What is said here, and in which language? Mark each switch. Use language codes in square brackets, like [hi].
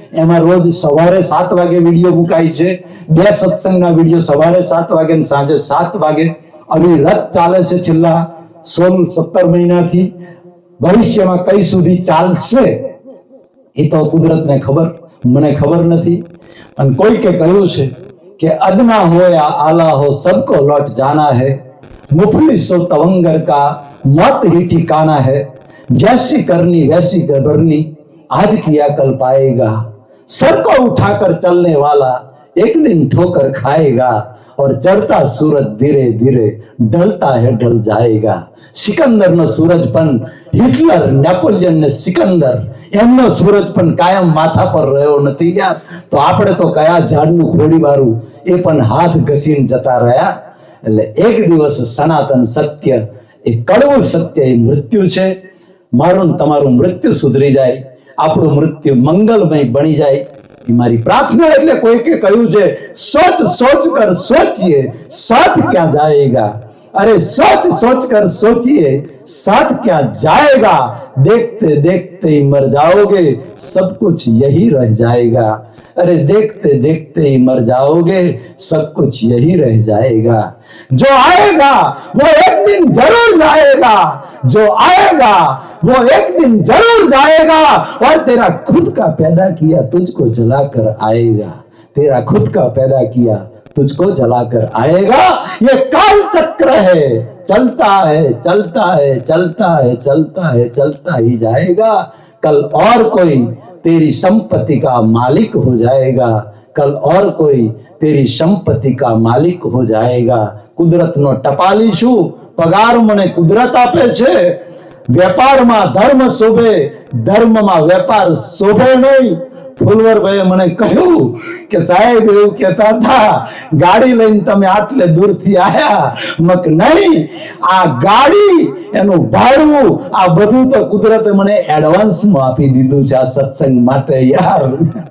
[gu] એમાં રોજ સવારે 7 વાગે વિડીયો મુકાય છે. 2 સત્સંગના વિડીયો સવારે 7 વાગે અને સાંજે 7 વાગે. આવી રથ ચાલે છે છેલ્લા 16-17 મહિનાથી. ભવિષ્યમાં કઈ સુધી ચાલશે એ તો કુદરતને ખબર, મને ખબર નથી. અને કોઈકે કહ્યું છે કે [hi] અદના હો યા આલા હો સબકો લौट जाना है, मुफलिसो तवंगर का मौत ही ठिकाना है, जैसी करनी वैसी करनी आज किया कल पाएगा, सर को उठाकर चलने वाला एक दिन ठोकर खाएगा, और चढ़ता सूरज धीरे धीरे ढलता है ढल जाएगा. [gu] સિકંદરનો સૂરજ પણ, હિટલર, નેપોલિયન ને સિકંદર, એમનો સૂરજ પણ કાયમ માથા પર રહ્યો નથી યાર. તો આપણે તો કયા ઝાડનું ખોડીવાળું એ પણ હાથ ઘસીને જતા રહ્યા. એટલે એક દિવસ સનાતન સત્ય, એ કડવું સત્ય, એ મૃત્યુ છે. મારું ને તમારું મૃત્યુ સુધરી જાય, આપણું મૃત્યુ મંગલમય બની જાય, એ મારી પ્રાર્થના. એટલે કોઈકે કહ્યું છે [hi] સોચ સોચ કર સોચીએ સાથ ક્યાં જાએગા, अरे सोच सोच कर सोचिए साथ क्या जाएगा, देखते देखते ही मर जाओगे सब कुछ यही रह जाएगा, अरे देखते देखते ही मर जाओगे सब कुछ यही रह जाएगा. जो आएगा वो एक दिन जरूर जाएगा, जो आएगा वो एक दिन जरूर जाएगा, और तेरा खुद का पैदा किया तुझको जलाकर आएगा, तेरा खुद का पैदा किया तुझको जलाकर आएगा. ये काल चक्र है, चलता है चलता है चलता है चलता है चलता ही जाएगा. कल और कोई तेरी संपत्ति का मालिक हो जाएगा, कल और कोई तेरी संपत्ति का मालिक हो जाएगा. [gu] કુદરતનો ટપાલી છું, પગાર મને કુદરત આપે છે. વેપારમાં ધર્મ શોભે, ધર્મમાં વેપાર શોભે નહીં. ફુલવરભાઈએ મને કહ્યું કે સાહેબ એવું કહેતા હતા ગાડી લઈને તમે આટલે દૂરથી આયા, મક નહીં, આ ગાડી એનું ભાડું આ બધું તો કુદરતે મને એડવાન્સમાં આપી દીધું છે આ સત્સંગ માટે યાર.